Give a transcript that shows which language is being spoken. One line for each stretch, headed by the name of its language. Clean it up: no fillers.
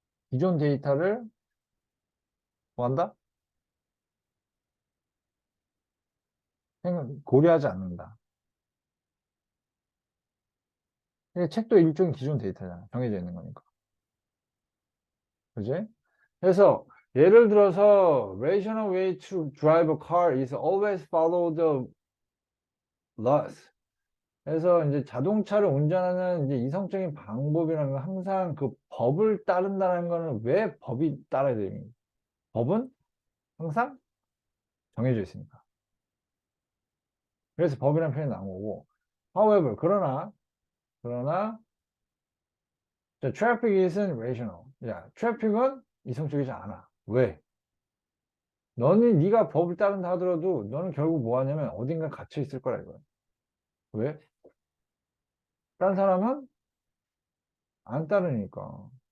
Korean: 기존 데이터를 뭐 한다? 고려하지 않는다. 근데 책도 일종의 기존 데이터잖아. 정해져 있는 거니까. 그지? 그래서 예를 들어서
English: rational way to drive a car is always follow the laws.
Korean: 그래서 이제 자동차를 운전하는 이제 이성적인 방법이라는 건 항상 그 법을 따른다는 거는 왜 법이 따라야 됩니까? 법은 항상 정해져 있으니까. 그래서 법이라는 표현이 나온 거고.
English: However,
Korean: 그러나,
English: traffic isn't rational.
Korean: 야, 트래픽은 이성적이지 않아. 왜? 네가 법을 따른다 하더라도 너는 결국 뭐 하냐면 어딘가 갇혀 있을 거라 이거야. 왜? 딴 사람은 안 따르니까.